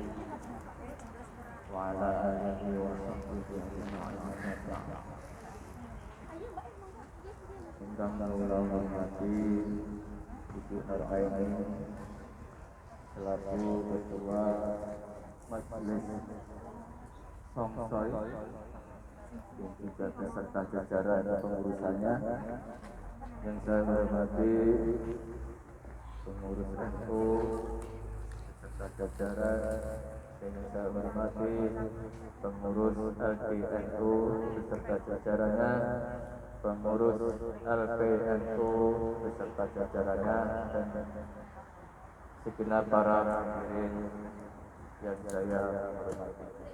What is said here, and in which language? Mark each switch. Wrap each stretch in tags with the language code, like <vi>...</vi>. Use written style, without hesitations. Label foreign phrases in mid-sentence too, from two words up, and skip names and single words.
<ar>وعلى آله وصحبه أجمعين.</ar> <jv>Ingkang kula hormati</jv> <id>Ibu Harkaini selaku Ketua Majelis Samsoi dan juga beserta jajaran pengurusannya. Yang saya hormati pengurus NU beserta jajaran, yang saya hormati pengurus LDNU beserta jajarannya, pengurus LPNU beserta jajarannya, dan segenap para hadirin yang saya hormati.</id>